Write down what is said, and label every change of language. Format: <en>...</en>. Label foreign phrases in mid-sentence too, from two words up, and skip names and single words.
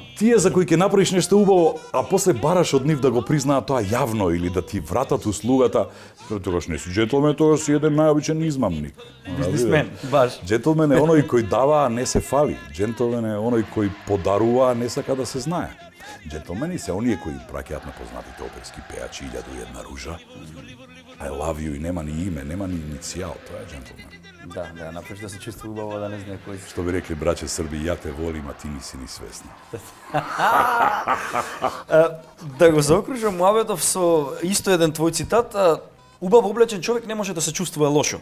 <mk>Тие за кои ќе направиш нешто убаво, а после бараш од нив да го признаат тоа јавно или да ти вратат услугата, тогаш не си джентлмен, тогаш си еден најобичен измамник. Бизнисмен, баш. Джентлмен е оној кој дава, а не се фали. Джентлмен е оној кој подарува, а не сака да се знае. Джентлмени се оние кои праќаат на познатите оперски пејачи 1001 ружа.</mk> <en>I love you</en> <mk>и нема ни име, нема ни иницијал, тоа е джентлмен. Да, направиш да се чувствува убаво, да не знае кој си. Што би рекли браќе Срби,</mk> <sr>ја те волим,</sr> <mk>а ти не си ни свесна. Да го заокружам муабетов со исто еден твој цитат, убаво облечен човек не може да се чувствува лошо.</mk>